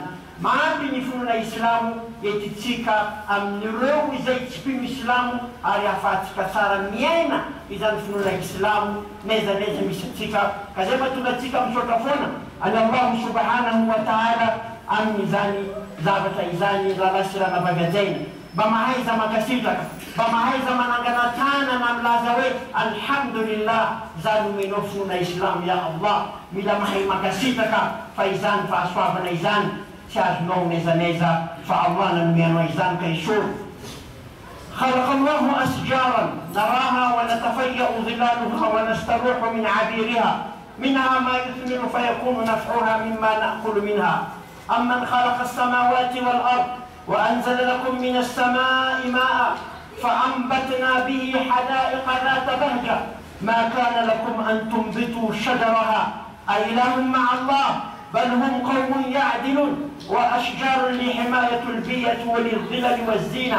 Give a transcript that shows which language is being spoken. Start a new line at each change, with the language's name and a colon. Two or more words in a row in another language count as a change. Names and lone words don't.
Malagasy: Mampy ny finoana islamo entitsika amin'ireo izay tsy mpino islamo ary ahafahantsika tsara miaina izany finoana islamo naizanaiza misy atsika, ka zay mahatonga atsika misaotra foana any
Arabic: الله سبحانه وتعالى
Malagasy: amin'izany zavatra izany raha sy raha navagajaina, mba mahaiza makasitraka, mba mahaiza manangana tanana milaza hoe alhamdulillah zany omenao finoana islamo
Arabic: يا الله,
Malagasy: mila mahay makasitraka fa izany fahasoavana izany tsy azonao naizanaiza fa Allah nanomeanao izany ka isoro.
Arabic: خلق الله أشجارا نراها ونتفيأ ظلالها ونستروح من عبيرها منها ما يثمر فيكون نفعها مما نأكل منها. أمن خلق السماوات والأرض وأنزل لكم من السماء ماء فأنبتنا به حدائق ذات بهجة ما كان لكم أن تنبتوا شجرها أإله مع الله بل هم قوم يعدلون وأشجار لحماية البيئة وللظلل والزينة.